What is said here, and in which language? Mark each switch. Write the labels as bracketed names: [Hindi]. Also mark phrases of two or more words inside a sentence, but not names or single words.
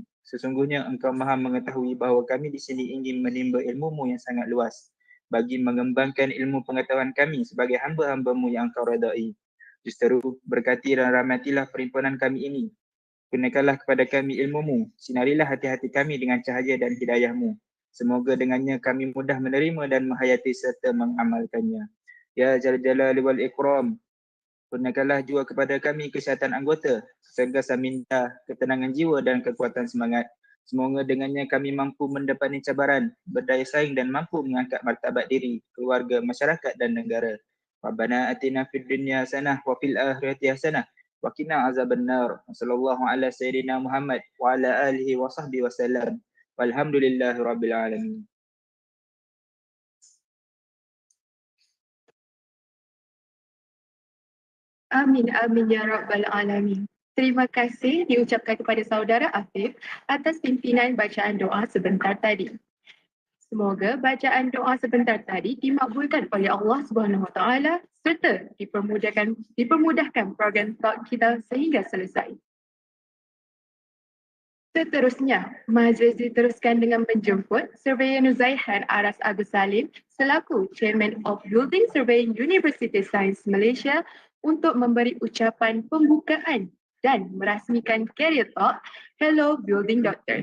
[Malay] Sesungguhnya Engkau maha mengetahui bahawa kami di sini ingin menimba ilmu-Mu yang sangat luas bagi mengembangkan ilmu pengetahuan kami sebagai hamba-hamba-Mu yang Engkau redai. Justeru berkati dan rahmatilah perhimpunan kami ini. Kurniakanlah kepada kami ilmu-Mu. Sinarilah hati-hati kami dengan cahaya dan hidayah-Mu. Semoga dengannya kami mudah menerima dan menghayati serta mengamalkannya. [Arabic] يا ذا الجلال والإكرام. [Malay] Kurniakanlah juga kepada kami kesihatan anggota, kesegasan minda, ketenangan jiwa dan kekuatan semangat. Semoga dengannya kami mampu mendapati cabaran, berdaya saing dan mampu mengangkat martabat diri, keluarga, masyarakat dan negara. [Arabic] ربنا آتنا في الدنيا حسنة وفي الآخرة حسنة وقنا عذاب النار. صلى الله على سيدنا محمد وعلى آله وصحبه وسلم. والحمد لله رب العالمين. آمين، آمين يا رب العالمين. [Malay] Terima kasih diucapkan kepada saudara Afif atas pimpinan bacaan doa sebentar tadi. Semoga bacaan doa sebentar tadi dimakbulkan oleh Allah [Arabic] سبحانه وتعالى [Malay] serta dipermudahkan program talk kita sehingga selesai. Seterusnya, majlis diteruskan dengan menjemput Surveyor Nuzaihan Aras Agus Salim selaku [English] Chairman of Building Surveying University Science Malaysia [Malay] untuk memberi ucapan pembukaan dan merasmikan Career Talk Hello Building Doctors.